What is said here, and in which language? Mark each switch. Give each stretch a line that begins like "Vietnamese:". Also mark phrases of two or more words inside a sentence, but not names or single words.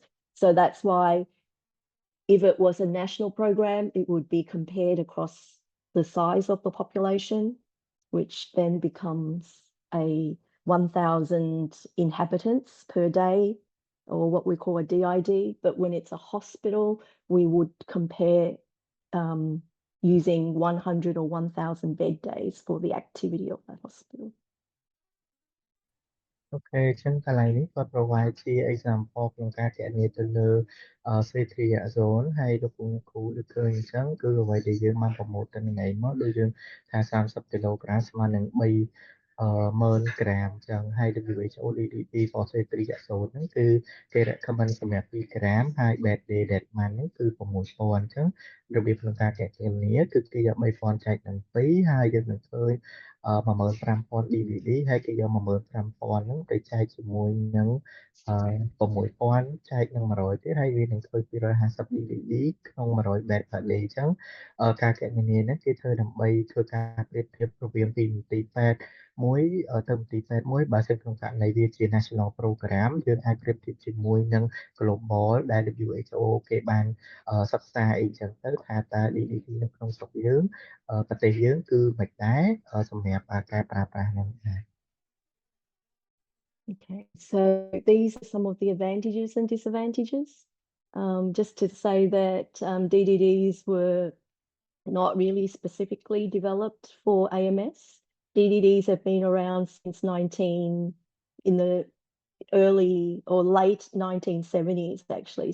English: So that's why if it was a national program, it would be compared across the size of the population, which then becomes a 1,000 inhabitants per day, or what we call a DID. But when it's a hospital, we would compare using 100 or 1,000 bed days for the activity of that hospital.
Khmer: អូខេអញ្ចឹងកន្លែងនេះគាត់ provide ជា example ក្នុងការគណនាទៅលើ ceftriaxone ហើយលោកគ្រូលើកឃើញអញ្ចឹងគឺអ្វីដែលយើងបានប្រមូលទិន្នន័យមកដូចយើងថា30គីឡូក្រាមស្មើនឹង300,000 ក្រាមអញ្ចឹងហើយ WHO
English: DDD for ceftriaxone
Khmer: ហ្នឹងគឺគេ recommend សម្រាប់2ក្រាមហើយ
English: bed day demand
Khmer: ហ្នឹងគឺ 6,000 អញ្ចឹងរបៀបក្នុងការគណនាគឺគេយក 3,000 ចែកនឹង 2ហើយយើងនឹងឃើញ 15,000 DDD ហើយគេយក 15,000 ហ្នឹងទៅចែកជាមួយនឹង6,000 ចែកនឹង100ទៀតហើយវានឹងធ្វើ250 DDD ក្នុង100
English: bed per day
Khmer: អញ្ចឹងការគណនានេះគេធ្វើដើម្បីធ្វើការប្រៀបធៀបរវាងពីមន្ទីរពេទ្យមួយទៅមន្ទីរពេទ្យមួយបើសិនក្នុងករណីវាជា
English: National Program
Khmer: យើងអាចប្រៀបធៀបជាមួយនឹង Global ដែល WHO គេបានសិក្សាអីចឹងទៅថាតើ DDD នៅក្នុងស្រុកយើងប្រទេសយើងគឺមិនដែរសម្រាប់ការប្រើប្រាស់ហ្នឹងដែរ
English: Okay, so these are some of the advantages and disadvantages. Just to say that DDDs were not really specifically developed for AMS. DDDs have been around since in the early or late 1970s, actually.